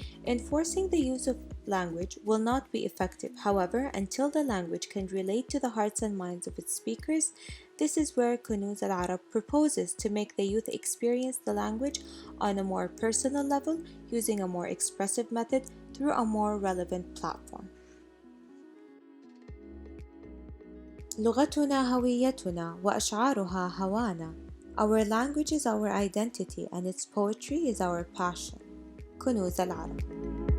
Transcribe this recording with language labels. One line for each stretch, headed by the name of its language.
English: Enforcing the use of language will not be effective, however, until the language can relate to the hearts and minds of its speakers. This is where Kunouz al Arab proposes to make the youth experience the language on a more personal level using a more expressive method through a more relevant platform.
Arabic: لغتنا هويتنا وأشعارها هوانا.
English: Our language is our identity and its poetry is our passion. كنوز العرب.